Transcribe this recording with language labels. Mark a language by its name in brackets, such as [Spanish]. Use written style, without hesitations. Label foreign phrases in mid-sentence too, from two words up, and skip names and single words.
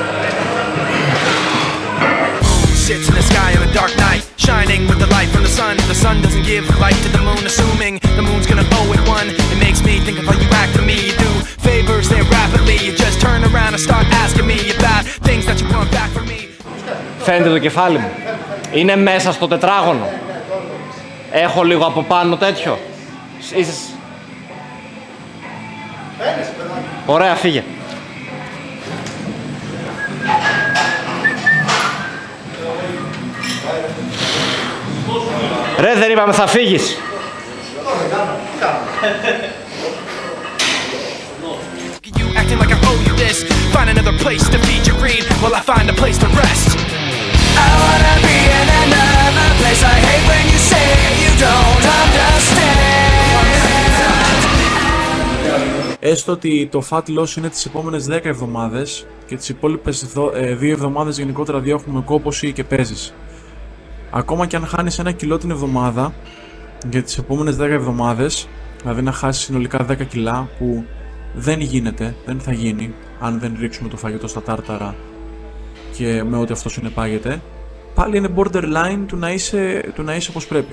[English] sits in the sky on a dark night, shining with the light from the sun. The sun doesn't give light to the moon, assuming the moon's gonna owe it one. It makes me think of how you act to me. You do favors there rapidly. You just turn around and start asking me about things that you want back from me. [Greek] Φαίνεται το κεφάλι μου. Είναι μέσα στο τετράγωνο. Έχω λίγο από πάνω τέτοιο. Είσαι... Ωραία, φύγε. Ρε, δεν είπαμε θα φύγεις. [English] You acting like I owe you this. Find another place to feed your greed while I find a place to rest. I wanna be in another place. I hate when you say you don't understand. [Greek] Έστω ότι το [English] fat loss [Greek] είναι τις επόμενες 10 εβδομάδες και τις υπόλοιπες 2 εβδομάδες γενικότερα διώχνουμε κόπωση και παίζεις. Ακόμα και αν χάνεις 1 κιλό την εβδομάδα για τις επόμενες 10 εβδομάδες, δηλαδή να χάσεις συνολικά 10 κιλά, που δεν γίνεται, δεν θα γίνει αν δεν ρίξουμε το φαγητό στα τάρταρα και με ό,τι αυτό συνεπάγεται, πάλι είναι borderline του να είσαι όπως πρέπει.